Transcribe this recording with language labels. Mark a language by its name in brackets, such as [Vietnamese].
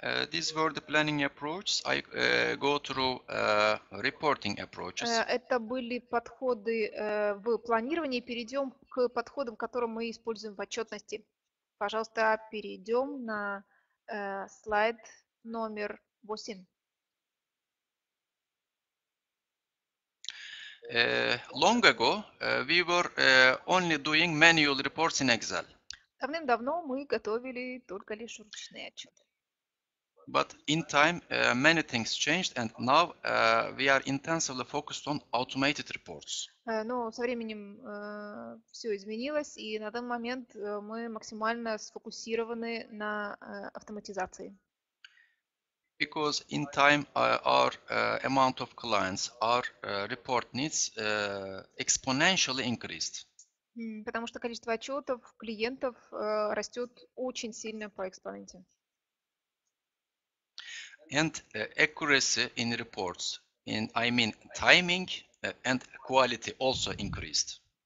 [English] These were the planning approaches. I go through reporting approaches. [Russian] Это были подходы в планировании. Перейдем к подходам, которые мы используем в отчетности. Пожалуйста, перейдем на слайд номер 8. [English] Long ago, we were only doing manual reports in Excel. [Russian] Давным-давно мы готовили только лишь ручные отчеты. [English] But in time, many things changed, and now we are intensively focused on automated reports. [Russian] Но со временем все изменилось, и на данный момент мы максимально сфокусированы на автоматизации. [English] Because in time, our amount of clients, our report needs exponentially increased. [Russian] Потому что количество отчетов клиентов растет очень сильно по экспоненте. [English] And accuracy in reports, I mean timing and quality also increased.